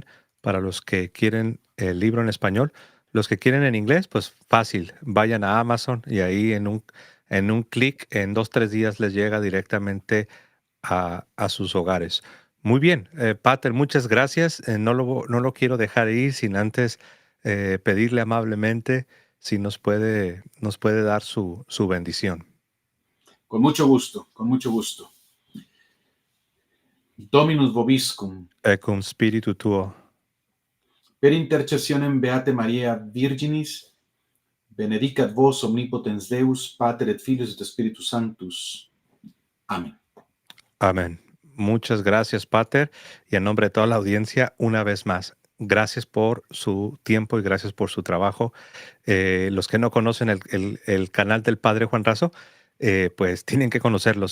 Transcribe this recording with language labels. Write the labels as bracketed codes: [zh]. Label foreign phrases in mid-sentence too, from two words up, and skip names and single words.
[es] Para los que quieren el libro en español, los que quieren en inglés, pues fácil, vayan a Amazon y ahí en un clic, en 2, 3 días les llega directamente a sus hogares. Muy bien, Pater, muchas gracias. No lo quiero dejar ir sin antes pedirle amablemente si nos puede dar su bendición. Con mucho gusto, con mucho gusto. [la] Dominus vobiscum. Ecum spiritu tuo. Per intercessionem Beate Maria Virginis, benedicat vos omnipotens Deus, Pater et Filius et Spiritus Sanctus. [es] Amén. Amén. Muchas gracias, Pater, y en nombre de toda la audiencia, una vez más, gracias por su tiempo y gracias por su trabajo. Los que no conocen el canal del Padre Juan Razo, pues tienen que conocerlo.